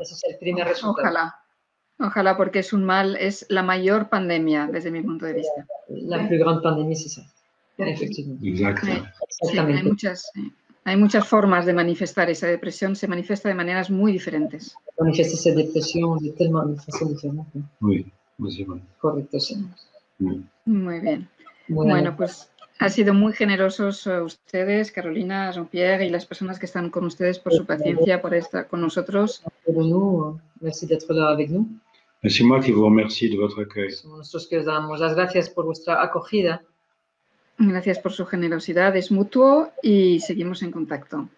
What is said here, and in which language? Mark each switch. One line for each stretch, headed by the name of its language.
Spanish: Ese es el primer resultado. Ojalá, porque es un mal, es la mayor pandemia desde mi punto de vista.
French: La plus grande pandémie, c'est ça. Effectivement. Exact.
Spanish: Sí, Hay muchas formas de manifestar esa depresión, se manifiesta de maneras muy diferentes. Manifiesta esa depresión
French: de façon
Spanish: diferente.
French: Oui, c'est vrai.
Spanish: Correcto, sí. Muy bien. Bueno, pues ha sido muy generosos ustedes, Carolina, Jean-Pierre y las personas que están con ustedes por su paciencia, por estar con nosotros.
French: Merci d'être là avec nous. C'est moi qui vous remercie de votre accueil.
Spanish: Somos nosotros que os damos las gracias por vuestra acogida. Gracias por su generosidad, es mutuo y seguimos en contacto.